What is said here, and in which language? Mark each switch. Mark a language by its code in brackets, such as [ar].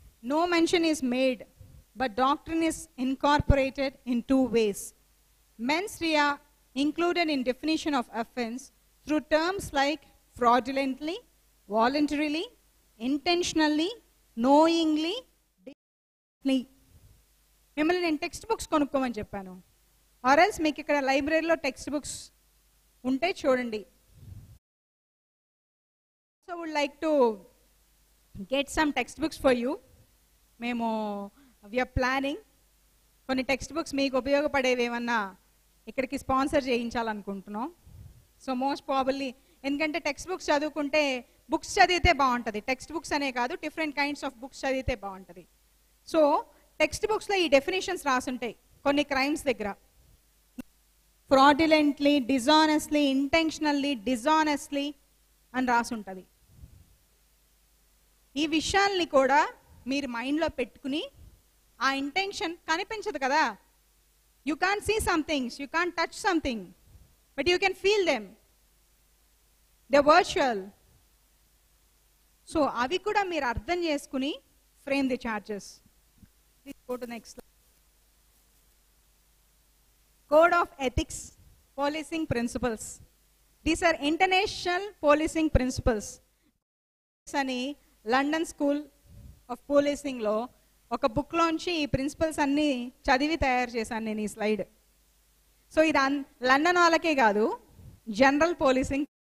[en] No mention is made, but doctrine is incorporated in two ways. Mens rea included in definition of offense through terms like fraudulently, voluntarily, intentionally, knowingly, deliberately. [te] మిమ్మల్ని నేను text books కొనుక్కోమని చెప్పాను, ఆర్ఎల్స్ మీకు ఇక్కడ లైబ్రరీలో text books ఉంటే చూడండి. [en] So would like to get some text books for you. [te] మేము [en] we are planning [te] కొన్ని టెక్స్ట్ బుక్స్ మీకు ఉపయోగపడేవి ఏమన్నా ఇక్కడికి స్పాన్సర్ చేయించాలనుకుంటున్నాం. సో మోస్ట్ ప్రాబబ్లీ, ఎందుకంటే టెక్స్ట్ బుక్స్ చదువుకుంటే బుక్స్ చదివితే బాగుంటుంది, టెక్స్ట్ బుక్స్ అనే కాదు డిఫరెంట్ కైండ్స్ ఆఫ్ బుక్స్ చదివితే బాగుంటుంది. సో టెక్స్ట్ బుక్స్లో ఈ డెఫినేషన్స్ రాసుంటాయి కొన్ని క్రైమ్స్ దగ్గర. ఫ్రాడ్యులెంట్లీ, డిజానెస్ట్లీ, ఇంటెన్షనల్లీ, డిజానెస్ట్లీ అని రాసుంటుంది. ఈ విషయాల్ని కూడా మీరు మైండ్లో పెట్టుకుని, ఆ ఇంటెన్షన్ కనిపించదు కదా, [en] You can't see some things, you can't touch something, but you can feel them. They're virtual. So [te] avi kuda meer ardham cheskuni [en] frame the charges. Please go to next slide. Code of Ethics, Policing Principles. These are international policing principles. [te] అని London school of పోలీసింగ్లో ఒక బుక్లోంచి ఈ principles అన్నీ చదివి తయారు చేశాను నేను ఈ slide. So ఇది లండన్ వాళ్ళకే కాదు, జనరల్ పోలీసింగ్.